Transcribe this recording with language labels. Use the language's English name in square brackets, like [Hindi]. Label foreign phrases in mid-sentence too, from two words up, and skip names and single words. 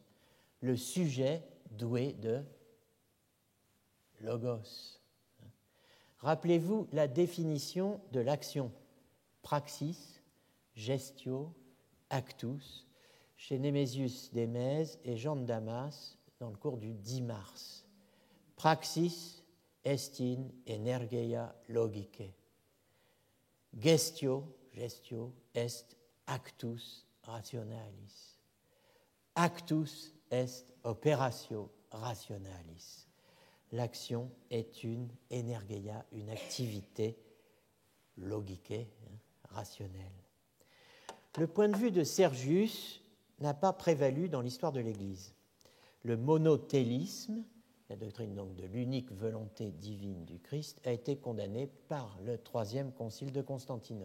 [French] Le sujet doué de logos. Rappelez-vous la définition de l'action praxis, gestio, actus, chez Némésius d'Émèse et Jean de Damas dans le cours du 10 mars. [Latin] Praxis est in energeia logicae. Gestio est actus rationalis. Actus est operatio rationalis. [French] L'action est une energeia, une activité logicae, rationnelle. Le point de vue de Sergius n'a pas prévalu dans l'histoire de l'Église. Le monothélisme, la doctrine donc de l'unique volonté divine du Christ, a été condamné par le Troisième Concile de Constantinople.